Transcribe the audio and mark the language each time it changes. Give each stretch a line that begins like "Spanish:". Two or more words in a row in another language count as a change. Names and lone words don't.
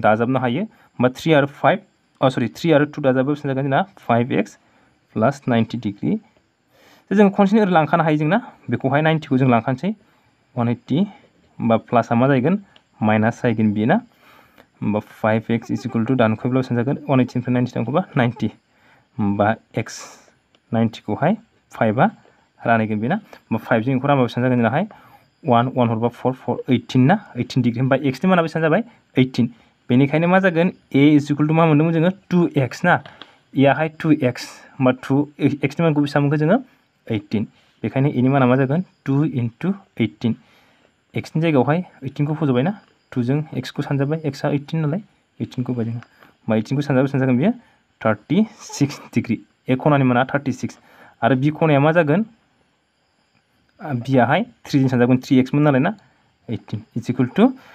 Bodo: दाजाबनो हायो होमबा 3 आरो 2 दाजाबो बेसेबां जागोन जोंना 5x प्लास 90 डिग्री जों खनसेनो ओरै लांखानो हायो जोंना बेखौहाय 90 खौ जों लांखानोसै 180 होमबा प्लासआ मा जागोन माइनास जागोन बियो ना होमबा 5x
English: is equal to
Bodo: दानख'योब्ला बेसेबां जागोन 180 निफ्राय 90 दानख'बा 90 होमबा x 90 खौहाय 5 आ रानहैगोन बेना होमबा 5 जों बेखौ रानबा बेसेबां जागोन जोंनाहाय 1 हरबा 4 18 ना 18 डिग्री होमबा x नि माना बेसेबां जाबाय 18 बेनिखायनो मा जागोन a
English: is equal to
Bodo: मा मोनदोंमोन जोङो 2x ना ए आहाय 2x होमबा 2 x नि मानखौ बेसेबां मोनखो जोङो 18 बेखायनो a नि माना मा जागोन 2 × 18 x नि जायगायावहाय 18 खौ फज'बाय ना 2 जों x खौ सानजाबाय x आ 18 नालाय 18 खौ बाय जोङो होमबा 18 खौ सानजाबा बेसेबां जागोन बेयो 36 डिग्री ए खनानि माना 36 आरो बि खनाया मा जागोन बियाहाय 3 जों सानजागोन 3x मोन नालाय ना 18
English: is equal to